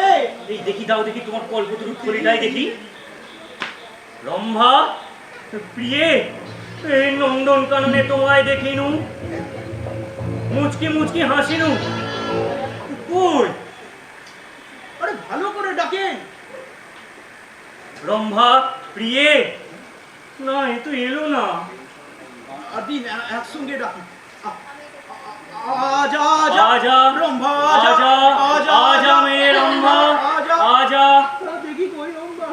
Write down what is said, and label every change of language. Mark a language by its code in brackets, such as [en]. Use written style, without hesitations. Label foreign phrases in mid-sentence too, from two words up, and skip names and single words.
[bn] এই দেখি দাও দেখি তোমার কল্পতরু থলিটাই দেখি। রম্ভা প্রিয়ে, এই নন্দন কাননে তোমায় দেখিনু, মুচকি মুচকি হাসিনু, কই? আরে ভালো করে ডাকেন। রম্ভা প্রিয়ে, না এ তো এলো না। দিন একসঙ্গে ডাকুন। [hi] आजा आजा आजा रंभा आजा आजा मेरे रंभा आजा, देखी कोई रंभा